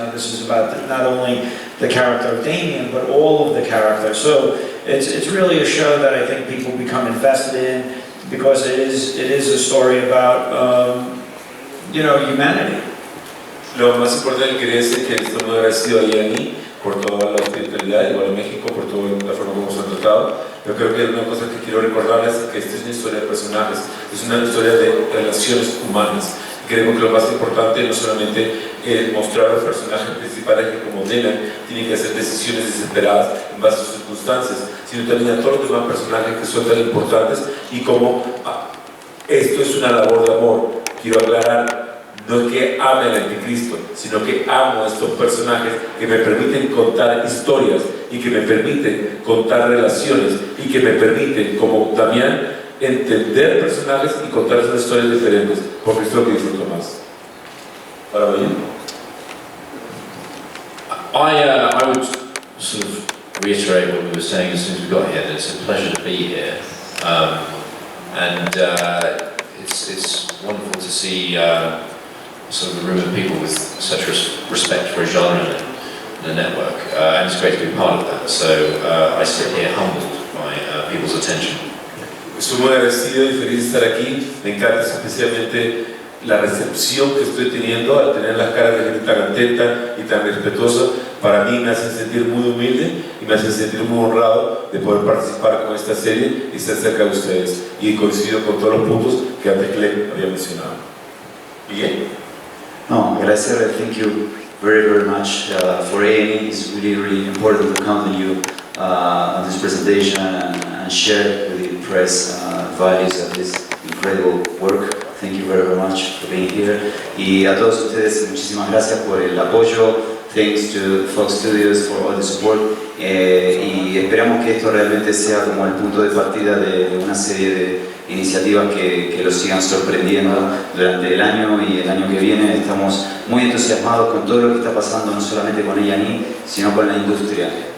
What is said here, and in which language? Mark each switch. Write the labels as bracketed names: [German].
[English] This is about not only the character of Damien, but all of the characters. So it's really a show that I think people become invested in, because it is a story about humanity. [Spanish] Lo más importante que es que estoy muy agradecido a A&E por toda la hospitalidad, igual a México por toda la forma como se han tratado. Yo creo que una cosa que quiero recordarles es que esta es una historia de personajes, es una historia de relaciones humanas. Creemos que lo más importante no solamente es mostrar a los personajes principales que, como Damien, tienen que hacer decisiones desesperadas en base a sus circunstancias, sino también a todos los demás personajes que son tan importantes, y como esto es una labor de amor. Quiero aclarar, no es que ame al anticristo, sino que amo a estos personajes que me permiten contar historias y que me permiten contar relaciones y que me permiten, como Damien, entender personajes y contar esas historias diferentes, porque es lo que disfruto más. Para mí, [English] I would sort of reiterate what we were saying as soon as we got here, that it's a pleasure to be here, and it's wonderful to see sort of a room of people with such respect for a genre and a network, and it's great to be part of that. So I sit here humbled by people's attention. [Spanish] Estoy muy agradecido y feliz de estar aquí. Me encanta especialmente la recepción que estoy teniendo al tener las caras de gente tan atenta y tan respetuosa. Para mí me hace sentir muy humilde y me hace sentir muy honrado de poder participar con esta serie y estar cerca de ustedes. Y coincido con todos los puntos que antes Glen había mencionado. Bien. No, agradecerle, [English] thank you very, very much for A&E. It's really, really important to come to you on this presentation and share with the press values of this incredible work. Thank you very, very much for being here. [Spanish] Y a todos ustedes, muchísimas gracias por el apoyo. [English] Thanks to Fox Studios for all the support. [Spanish] Y esperamos que esto realmente sea como el punto de partida de una serie de iniciativas que los sigan sorprendiendo durante el año y el año que viene. Estamos muy entusiasmados con todo lo que está pasando, no solamente con A&E, sino con la industria.